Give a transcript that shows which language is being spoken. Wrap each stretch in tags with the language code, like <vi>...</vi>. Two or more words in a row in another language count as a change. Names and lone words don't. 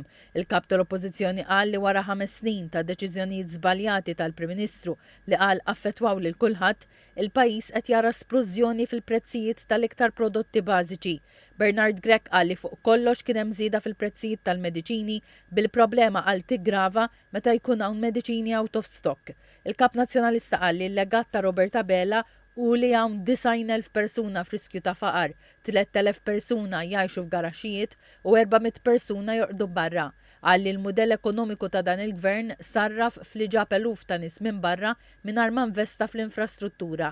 <mt>Il-kap tal-Oppożizzjoni qal li wara 5 snin ta' deċiżjonijiet żbaljati tal-Prim Ministru li qal affettwaw lil kulħadd, il-pajjiż qed jara splużjoni fil-prezzijiet tal-iktar prodotti bażiċi. Bernard Grech qal li fuq kollox kien hemm żieda fil-prezzijiet tal-mediċini bil-problema qal tiggrava meta jkun hawn mediċini</mt> <en>out of stock.</en> <mt>Il-kap Nazzjonalista qal li l-legat ta' Robert Abela u li hawn 90,000 persuna f'riskju ta' faqar, 3,000 persuna jgħixu f'garaxxijiet u 400 persuna jorqdu barra. Qal li l-mudell ekonomiku ta' dan il-Gvern sarraf fl-ġab eluf ta' nies minn barra mingħajr ma investa fl-infrastruttura.</mt>